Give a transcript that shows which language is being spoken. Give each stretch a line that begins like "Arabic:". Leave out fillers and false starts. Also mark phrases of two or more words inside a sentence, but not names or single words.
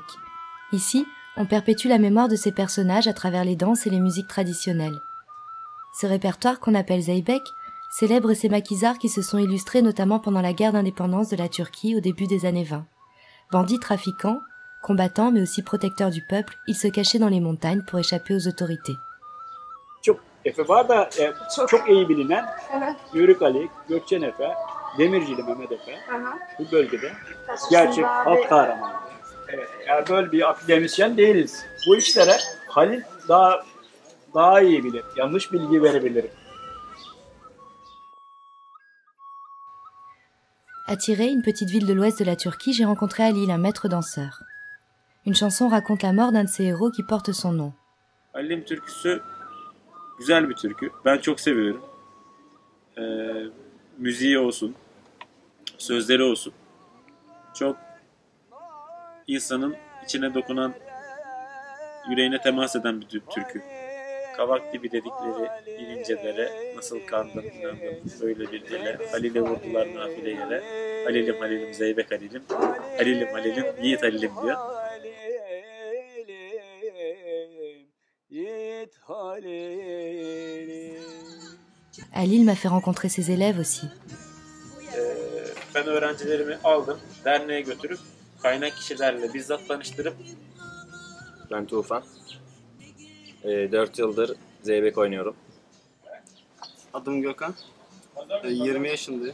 French: Ici, on perpétue la mémoire de ces personnages à travers les danses et les musiques traditionnelles. Ce répertoire qu'on appelle Zeybek célèbre ces maquisards qui se sont illustrés notamment pendant la guerre d'indépendance de la Turquie au début des années 20. Bandits trafiquants, combattants mais aussi protecteurs du peuple, ils se cachaient dans les montagnes pour échapper aux autorités.
Turkish: Çok Efe var da çok iyi bilinen Evet. Yörük Ali, Gökçen Efe, Demircili Mehmet Efe Aha. bu bölgede gerçek halk kahramanı. Evet, yani böyle bir akademisyen değiliz. Bu işlere Halil daha iyi bilir. Yanlış bilgi verebilir.
French: À Tiray, une petite ville de l'ouest de la Turquie, j'ai rencontré Halil, un maître danseur. Une chanson raconte la mort d'un de ces héros qui porte son nom.
Turkish: Halil'in türküsü güzel bir türkü. Ben çok seviyorum. Müziği olsun, sözleri olsun. Çok insanın içine dokunan, yüreğine temas eden bir türkü. Kavak gibi dedikleri bilince dere, nasıl kandım inandım böyle bir ele. Halil'e vurdular nafile yere. Halilim Halilim Zeybek Halilim. Halilim Halilim Yiğit Halilim diyor.
French: Halil m'a fait rencontrer ses élèves aussi.
Turkish: Ben öğrencilerimi aldım, derneğe götürüp kaynak kişilerle bizzat tanıştırıp. Ben Tufan. 4 yıldır zeybek oynuyorum. Adım Gökhan. 20 yaşındayım.